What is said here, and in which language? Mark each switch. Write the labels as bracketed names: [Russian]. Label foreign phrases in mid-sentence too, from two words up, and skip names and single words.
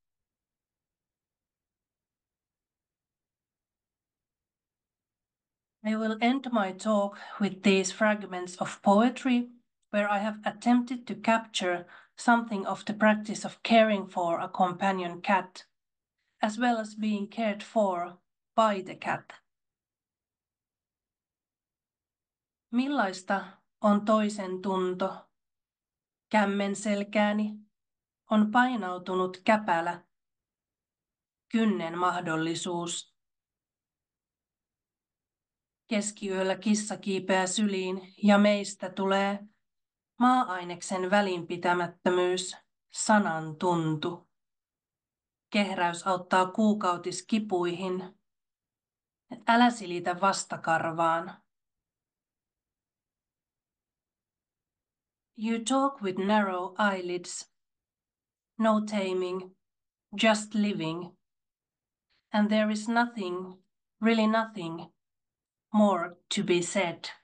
[English] I will end my talk with these fragments of poetry, where I have attempted to capture something of the practice of caring for a companion cat, as well as being cared for by the cat. [Finnish] Millaista on toisen tunto? Kämmen selkääni on painautunut käpälä, kynnen mahdollisuus. Keskiyöllä kissa kiipeää syliin ja meistä tulee maa-aineksen välinpitämättömyys, sanan tuntu. Kehräys auttaa kuukautiskipuihin. Älä silitä vastakarvaan. [English] You talk with narrow eyelids. No taming, just living. And there is nothing, really nothing, more to be said.